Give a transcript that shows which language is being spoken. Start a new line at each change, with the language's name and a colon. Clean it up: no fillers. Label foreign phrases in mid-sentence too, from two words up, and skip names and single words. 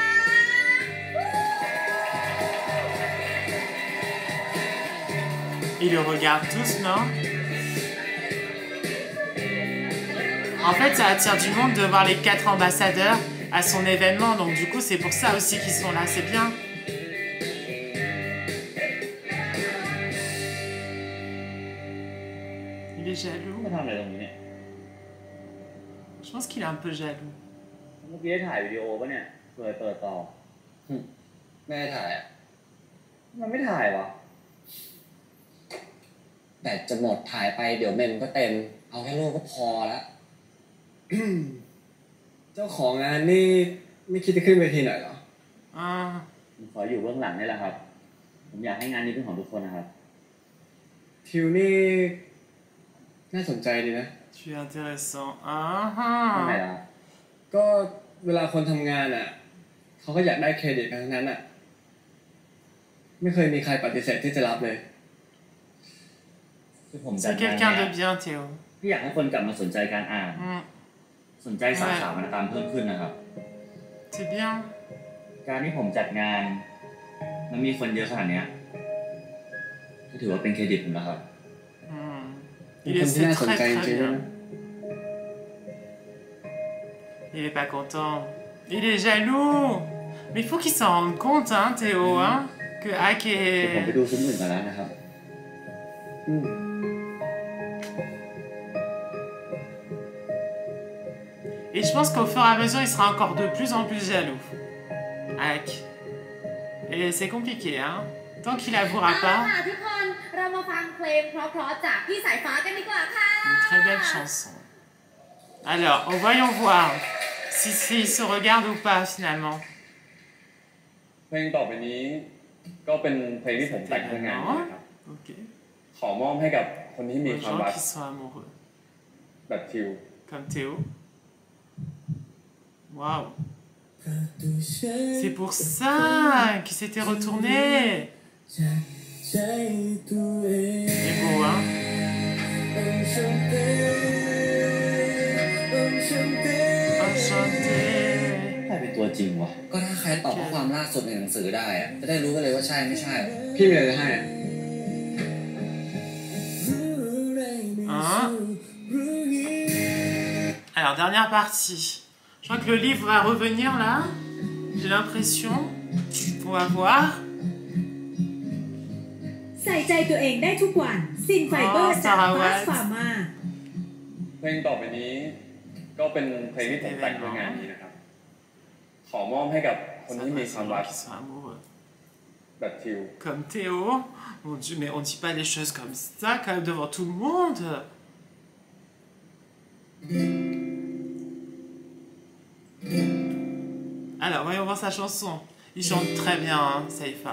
French: Ils le regardent tous, non? En fait, ça attire du monde de voir les 4 ambassadeurs à son événement, donc du coup, c'est pour ça aussi qu'ils sont là, c'est bien. Il est jaloux.
Thai: มาทำอะไรตรงนี้เนี่ย
French: Je pense qu'il est un peu jaloux.
Thai: เมื่อกี้ได้ถ่ายวิดีโอป่ะเนี่ยเปิดต่อ แม่ถ่ายอ่ะ มันไม่ถ่ายวะ แบตจะหมดถ่ายไปเดี๋ยวเมมก็เต็ม เอาแค่รูปก็พอแล้ว เจ้าของงานนี่ไม่คิดจะขึ้นเวทีหน่อยเหรอ
French: Ah,
Thai: ผมขออยู่เบื้องหลังนี่แหละครับ ผมอยากให้งานนี้เป็นของทุกคนนะครับ ทิวนี่น่าสนใจดีนะ
French: tu es intéressant.
Thai: ทำไม
French: Ah,
Thai: ล่ะ ก็เวลาคนทำงานอ่ะเขาก็อยากได้เครดิตกันทั้งนั้นอ่ะไม่เคยมีใครปฏิเสธที่จะรับเลย คือผมจัด
French: c'est
Thai: งาน
French: quelqu'un
Thai: เนี้
French: de
Thai: ย
French: bien, Théo.
Thai: พี่อยากให้คนกลับมาสนใจการอ่าน Mm, สนใจสาขาวรรณกรรมเพิ่มขึ้นนะครับ
French: c'est bien.
Thai: การที่ผมจัดงานมันมีคนเยอะขนาดเนี้ยก็ถือว่าเป็นเครดิตผมแล้วครับ Mm. เป็น
French: Il
Thai: คนที่
French: essaie
Thai: น่าสน
French: très
Thai: ใจจ
French: très
Thai: ริงๆ
French: bien.
Thai: นะ
French: Il est pas content. Il est jaloux. Mais il faut qu'il s'en rende compte, hein, Théo, hein. que Hack
Thai: ผมไป
French: est...
Thai: ดูซุ้มอื่นก่อนแล้วนะครับ
French: Et je pense qu'au fur et à mesure, il sera encore de plus en plus jaloux. Hack. Et c'est compliqué, hein. Tant qu'il avouera pas.
Thai: ทุกคนเรามาฟังเพลงเพราะๆจากพี่สายฟ้ากันดีกว่าค่ะ
French: Une très belle chanson. Alors, voyons voir s'ils se regardent ou pas finalement.
Thai: เพลงต่อไปนี้ก็เป็นเพลงที่ผมแต่งเพื่องานนี้นะครับ
French: Ok.
Thai: ขอมอบให้กับคนที่มี
French: Les
Thai: ความ
French: gens
Thai: รัก
French: qui sont amoureux.
Thai: แบบทิว
French: Comme Théo. Waouh. C'est pour ça qu'il s'était retourné. C'est beau, hein.
Thai: ใครเป็นตัวจริงวะ ก็ถ้าใครตอบข้อความล่าสุดในหนังสือได้อะจะได้รู้กันเลยว่าใช่ไม่ใช่ พี่มีอะไรจะให้
French: Hein? Alors, dernière partie. Je crois que le livre va revenir là. J'ai l'impression. On va voir.
Thai: ใส่ใจตัวเองได้ทุกวันซินไฟเบอร์จากฟาสฟาร์มา เพลงต่อไปนี้ก็เป็นเพลงที่ผมแต่งเพื่องานนี้นะครับ ขอมอบให้กับคนที่มีความรัก
French: Qui sont amoureux.
Thai: แบบทิว
French: Comme Théo. Mon Dieu, mais on dit pas des choses comme ça quand même devant tout le monde. Alors, voyons voir sa chanson. Il chante très bien, hein, Saïfa.